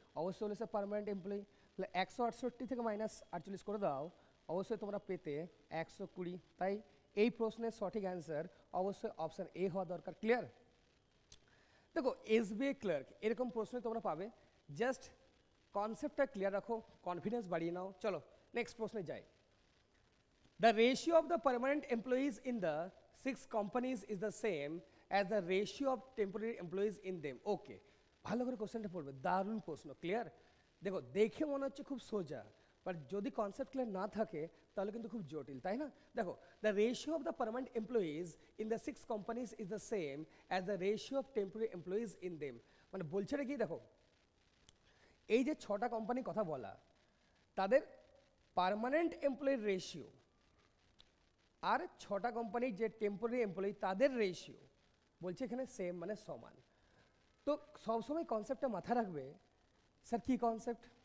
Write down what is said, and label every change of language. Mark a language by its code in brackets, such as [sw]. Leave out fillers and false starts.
[bn] অবশ্যই হলে sir permanent employee. তাহলে 168 থেকে -48 করে দাও, অবশ্যই তোমরা পেতে 120। তাই এই প্রশ্নের সঠিক অ্যান্সার অবশ্যই অপশান এ হওয়া দরকার। ক্লিয়ার? দেখো এসবিআই ক্লার্ক এরকম প্রশ্ন তোমরা পাবে, জাস্ট কনসেপ্টটা ক্লিয়ার রাখো, কনফিডেন্স বাড়িয়ে নাও। চলো নেক্সট প্রশ্নে যাই। [en] The ratio of the permanent employees in the 6 companies is the same as the ratio of temporary employees in them. [bn] ওকে, ভালো করে কোশ্চেনটা পড়বে, দারুণ প্রশ্ন। ক্লিয়ার? দেখো দেখে মনে হচ্ছে খুব সোজা, বাট যদি কনসেপ্ট ক্লিয়ার না থাকে তাহলে কিন্তু খুব জটিল, তাই না? দেখো [en] The ratio of the permanent employees in the 6 companies is the same as the ratio of temporary employees in them। [bn] মানে বলছে কি, দেখো এই যে 6টা কোম্পানি কথা বলা, তাদের পার্মানেন্ট এমপ্লয়ির রেশিও আর 6টা কোম্পানির যে টেম্পোরারি এমপ্লয়ি তাদের রেশিও বলছে এখানে সেম, মানে সমান। তো সবসময় কনসেপ্টটা মাথা রাখবে, স্যার কি কনসেপ্ট?